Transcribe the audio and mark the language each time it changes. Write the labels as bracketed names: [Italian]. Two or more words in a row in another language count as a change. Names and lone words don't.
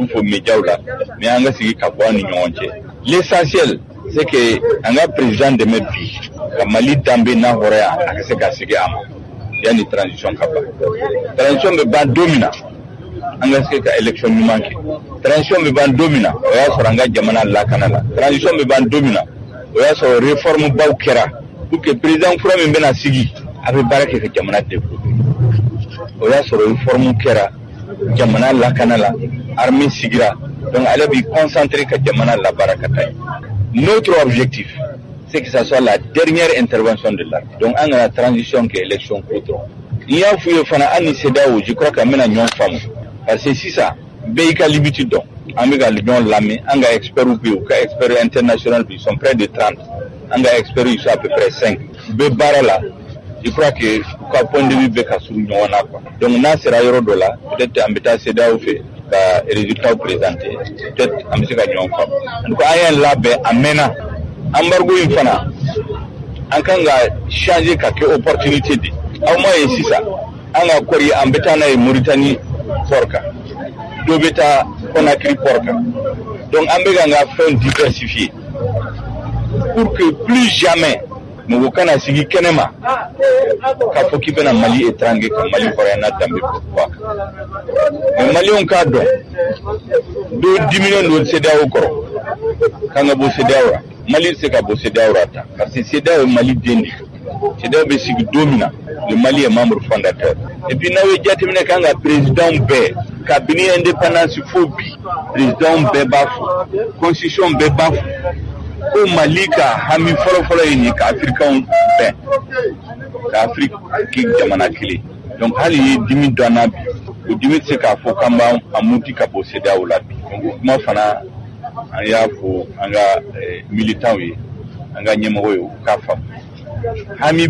[Bambara] fɔ médiaw la mais an ka sigi ka bɔ an ni ɲɔgɔn cɛ [French] l'essentiel c'est que [Bambara] an ka président dɛmɛ bi ka Mali danbe n'a hɔrɔnya a ka se ka sigi a ma yanni transition ka ban transition bɛ ban don min na an ka se ka élection ɲuman kɛ transition bɛ ban don min na o y'a sɔrɔ an ka jamana lakana la transition bɛ ban don min na o y'a sɔrɔ réforme baw kɛra [French] pour que [Bambara] président kura min bɛna sigi a bɛ baara kɛ ka jamana développer o y'a sɔrɔ réforme kɛra jamana lakana la armée sigira donc ale b'i concentrer ka jamana labaara ka taa [French] notre objectif c'est que ça soit la dernière intervention de l'armée donc [Bambara] an kana transition kɛ élection ko dɔrɔn n'i y'a f'u ye fana an ni CEDEAO [French] je crois [Bambara] qu'an bɛna ɲɔgɔn faamu parce que sisan bɛɛ i ka limite dɔn an bɛ ka ɲɔgɔn lamɛn an ka experts bɛ yen u ka [French] experts internationaux ils sont près de 30 [Bambara] an ka experts [French] ils sont à peu près 5 [Bambara] u bɛ baara la [French] je crois que [Bambara] u ka [French] point de vue [Bambara] bɛ ka surun ɲɔgɔn na [French] quoi donc [Bambara] n'a sera yɔrɔ dɔ la peut-être an bɛ taa CEDEAO fɛ ka résultats présenter peut-être an bɛ se ka ɲɔgɔn faamu [French] en tout cas [Bambara] an y'an labɛn a mɛnna embargo in fana an kan ka changer ka kɛ opportunité de aw ma ye sisan an ka kɔri an bɛ taa n'a ye Mauritanie port kan dɔ bɛ taa Conakry port kan donc an bɛ ka an ka fɛnw diversifier [French] pour que plus jamais [Bambara] mɔgɔ kana sigi kɛnɛma k'a fɔ k'i bɛna Mali étranger ka Mali hɔrɔnya n'a danbe bɔ a kan mais Maliens k'a dɔn dɔ diminen don CEDEAO kɔrɔ k'an ka bɔ CEDEAO la Mali tɛ se ka bɔ CEDEAO la tan parce que CEDEAO ye Mali den de CEDEAO bɛ sigi don min na [French] le Mali est membre fondateur et [Bambara] puis n'aw ye jateminɛ k'an ka président bɛɛ kabini indépendance fo bi président bɛɛ b'a fɔ constitution bɛɛ b'a fɔ ko Mali ka hami fɔlɔfɔlɔ ye nin ka Africains bɛn ka Afrique kɛ jamana kelen donc hali ye dimi dɔn na bi o dimi tɛ se k'a fɔ k'an b'an muti ka bɔ CEDEAO la bi donc o kuma fana an y'a fɔ an ka militants ye an ka ɲɛmɔgɔ ye u k'a faamu hami